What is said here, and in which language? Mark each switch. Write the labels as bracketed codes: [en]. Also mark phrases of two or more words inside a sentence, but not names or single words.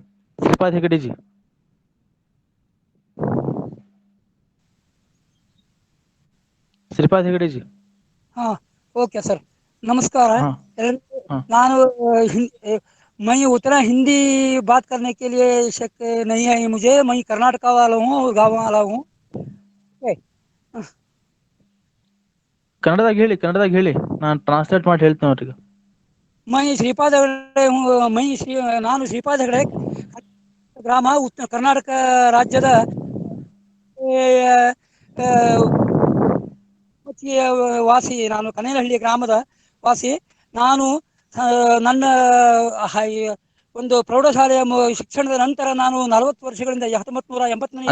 [hi] श्रीपाद हेकड़े जी। श्रीपाद हेगड़े जी। हाँ, [en] okay sir, [hi] नमस्कार है। हाँ हाँ ನಾನು मैं उतना हिंदी बात करने के लिए शक नहीं है मुझे। मैं कर्नाटक वाला हूँ और गाँव वाला हूँ। [kn] ಕನ್ನಡದಾಗ ಹೇಳಿ, ನಾನು ಟ್ರಾನ್ಸ್ಲೇಟ್ ಮಾಡಿ ಹೇಳ್ತೀನಿ ಅವ್ರಿಗೆ. [hi] मैं श्रीपाद हेगड़े हूँ। [kn] ನಾನು ಶ್ರೀಪಾದ್ ಹೆಗಡೆ, ಗ್ರಾಮ ಕರ್ನಾಟಕ ರಾಜ್ಯದ ವಾಸಿ. ನಾನು ಕನೇನಹಳ್ಳಿ ಗ್ರಾಮದ ವಾಸಿ. ನಾನು ನನ್ನ ಒಂದು ಪ್ರೌಢಶಾಲೆಯ ಶಿಕ್ಷಣದ ನಂತರ ನಾನು 40 ವರ್ಷಗಳಿಂದ 1980ನೇ